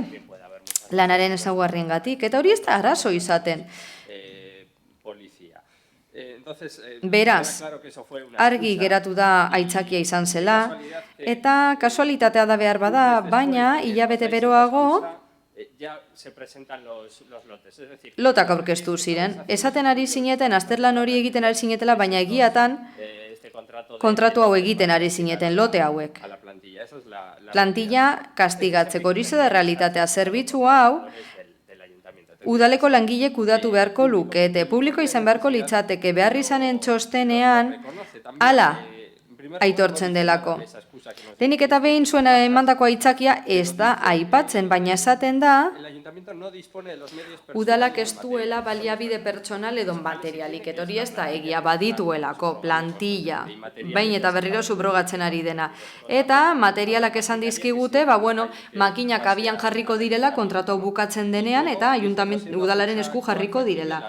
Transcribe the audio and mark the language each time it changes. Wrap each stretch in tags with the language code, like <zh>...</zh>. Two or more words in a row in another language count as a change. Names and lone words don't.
<eu>Lanaren ezaugarriengatik, eta hori ez da arazo izaten. Beraz, argi geratu da aitzakia izan zela, eta kasualitatea da behar bada, baina hilabete beroago,</eu> <es>ya se presentan los lotes. Es decir,</es> <eu>Lotak aurkeztu ziren. Esaten ari zineten, azterlan hori egiten ari zinetela, baina egiatan kontratu hau egiten ari zineten lote hauek.</eu> <es>a la plantilla. Esa es la</es> <eu>Plantilla kastigatzeko hori da realitatea. Zerbitzu hau udaleko langile kudatu beharko lukete. Publiko izan beharko litzateke. Behar izanen txostenean hala aitortzen delako. Lehenik eta behin zuen emandako aitzakia ez da aipatzen, baina esaten da</eu> <es>El ayuntamiento no dispone de los medios</es> <eu>udalak ez duela baliabide pertsonal edo materialik, eta hori ez da egia badituelako, plantilla, bain eta berriro subrogatzen ari dena. Eta materialak esan dizkigute, makinak abian jarriko direla kontratu bukatzen denean, eta udalaren esku jarriko direla.</eu>